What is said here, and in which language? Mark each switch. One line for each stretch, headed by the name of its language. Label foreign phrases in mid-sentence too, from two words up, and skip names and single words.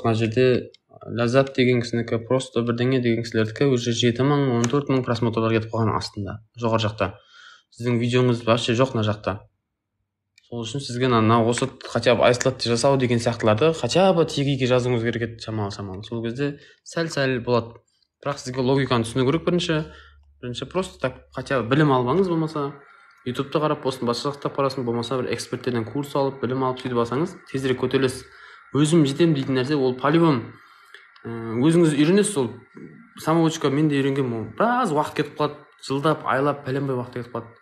Kazakh: Мына жерде ләззат деген кісінікі, просто бірдеңе деген кісілердікі уже 7.000, 14.000 просмотрлар кетіп қалған астында, жоғары жақта. Сіздің видеоңыз вообще жоқ мына жақта. Сол үшін сізге осы
Russian: хотя бы
Kazakh: айс латте жасау деген сияқтыларды
Russian: хотя бы
Kazakh: тегиге жазуыңыз керек еді, шамалы. Сол кезде сәл болады. Бірақ сізге логиканы түсіну керек бірінші
Russian: просто так хотя бы
Kazakh: білім албаңыз, болмаса ютубта қарап болсын, басқа жақта қарасын, болмаса бір эксперттерден курс алып, білім алып сөйтіп алсаңыз тезірек көтерілесіз. Өзім жетем дейтін нәрсе ол по-любому өзіңіз үйренесіз. Ол самоучка мен де үйренгенмін, ол біраз уақыт кетіп қалады, жылдап, айлап, пәленбай уақыт кетіп қалады.